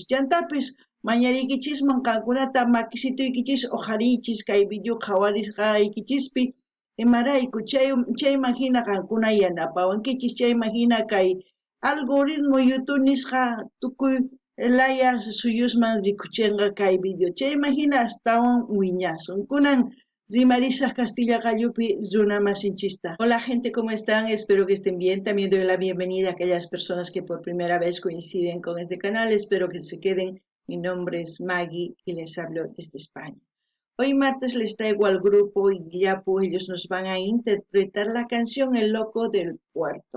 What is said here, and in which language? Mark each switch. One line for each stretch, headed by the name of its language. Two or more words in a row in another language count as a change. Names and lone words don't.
Quechua: Chantapis mañariykichisman qankunata makisituykichis ujariychis kay video qhawarisqaykichispi imarayku chayman hina qankuna yanapawankichis chayman hina kay algoritmo YouTube nisqa tukuy laya suyusman rikuchinqa kay video chayman hina astawan wiñasun kunan rimarisaq Castilla Qallupi runa masinchista.
Spanish: Hola gente, ¿cómo están? Espero que estén bien. También doy la bienvenida a aquellas personas que por primera vez coinciden con este canal. Espero que se queden. Mi nombre es Maggie y les hablo desde España. Hoy martes les traigo al grupo Illapu. Ellos nos van a interpretar la canción El Loco del Puerto.